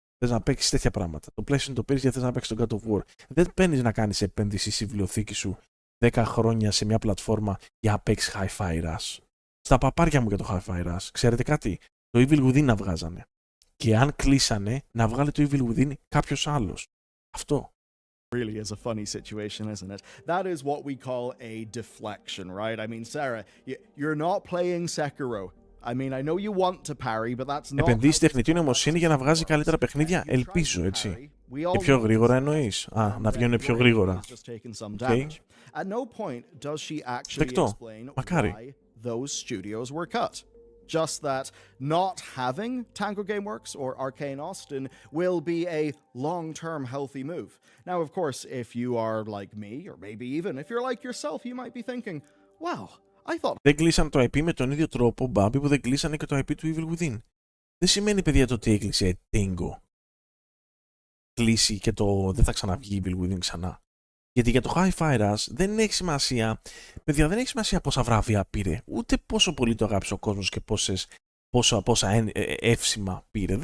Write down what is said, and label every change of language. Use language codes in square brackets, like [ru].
[el] Θες να παίξεις τέτοια πράγματα. Το PlayStation το πήρες γιατί θες να παίξεις τον God of War. Δεν παίρνεις να κάνεις επένδυση στη βιβλιοθήκη σου 10 χρόνια σε μια πλατφόρμα για να παίξεις Hi-Fi Rush. Στα παπάρια μου για το Hi-Fi Rush. Ξέρετε κάτι, το Evil Within να βγάζανε. Και αν κλείσανε, να βγάλει το Evil Within κάποιος άλλος. Αυτό. [en] Really is a funny situation, isn't it? That is what we call a deflection, right? I mean, Sarah, you're not playing Sekiro. I mean, I know you want to parry, but that's not. [el] Επενδύσει τεχνητή νοημοσύνη για να βγάζει καλύτερα παιχνίδια, ελπίζω, έτσι. Και πιο γρήγορα εννοείς. Να βγαίνουν πιο γρήγορα. [en] Okay. At no point does she actually [el] Δεκτό. [en] explain [el] Μακάρι. [en] why those studios were cut. Just that not having Tango Gameworks or Arcane Austin will be a long-term healthy move. Now, of course, if you are like me, or maybe even if you're like yourself, you might be thinking, wow, I thought... [el] Δεν κλείσαν το IP με τον ίδιο τρόπο, Μπάμπη, που δεν κλείσανε και το IP του Evil Within. Δεν σημαίνει, παιδιά, το ότι έκλεισε Tango. Κλείσει και το δεν θα ξαναβγεί Evil Within ξανά. Γιατί για το Hi-Fi Rush δεν έχει σημασία, παιδιά, δεν έχει σημασία πόσα βραβεία πήρε, ούτε πόσο πολύ το αγάπησε ο κόσμος και πόσα εύσημα πήρε.